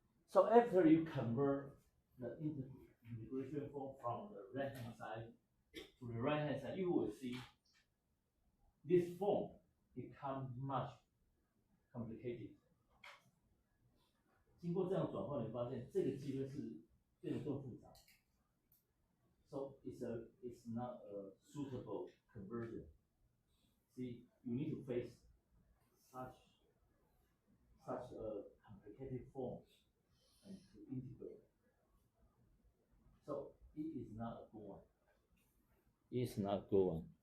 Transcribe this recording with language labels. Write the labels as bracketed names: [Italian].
[English] So after you convert the integration form from the left hand side to the right hand side, you will see this form becomes much complicated. [Chinese] 经过这样转换，你发现这个积分是变得更复杂。 [English] So it's not a suitable conversion. See, you need to face such a complicated form and to integrate. So it is not a good one. It is not a good one.